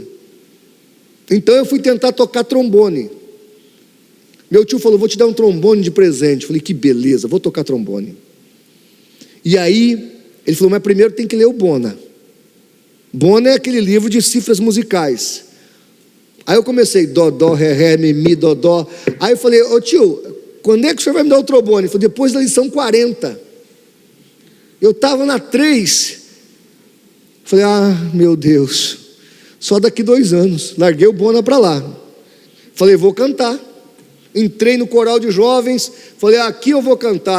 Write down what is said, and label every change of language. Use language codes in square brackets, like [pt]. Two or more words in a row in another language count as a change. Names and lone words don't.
[pt] Então eu fui tentar tocar trombone. Meu tio falou: vou te dar um trombone de presente. Eu falei: que beleza, vou tocar trombone. E aí ele falou: mas primeiro tem que ler o Bona. Bona é aquele livro de cifras musicais. Aí eu comecei: dó, dó, ré, ré, mi, mi, dó, dó. Aí eu falei: ô tio, quando é que o senhor vai me dar o trombone? Ele falou: depois da lição 40. Eu estava na 3. Falei: meu Deus, só daqui 2 anos. Larguei o Bona para lá. Falei: vou cantar. Entrei no coral de jovens. Falei: aqui eu vou cantar.